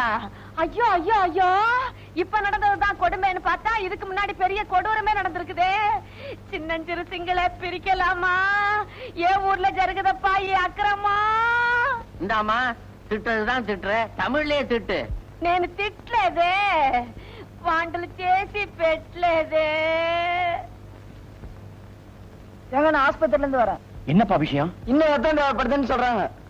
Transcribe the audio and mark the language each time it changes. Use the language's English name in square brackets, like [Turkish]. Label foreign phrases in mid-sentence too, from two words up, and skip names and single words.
[Tamil] ஐயோ ஐயோ ஐயோ, இப்ப நடந்ததுதான் கொடுமைன்னு பார்த்தா இதுக்கு முன்னாடி பெரிய கொடூரமே நடந்திருக்குதே. சின்னஞ்சிறு சிங்கள பிரிக்கலாமா? ஏன் ஊர்ல ஜருகுதப்பா அக்கிரமா? இந்தாமா, திட்டுறதுதான் திட்டுற, தமிழ்லயே திட்டு. [Telugu] నేను తిట్లేదే, వంటలు చేసి పెట్టలేదే. [Tamil] எங்க நான் ஆஸ்பத்திரில இருந்து வரேன். என்னப்பா விஷயம்? இன்னும் ரத்தம் தேவைப்படுதுன்னு சொல்றாங்க.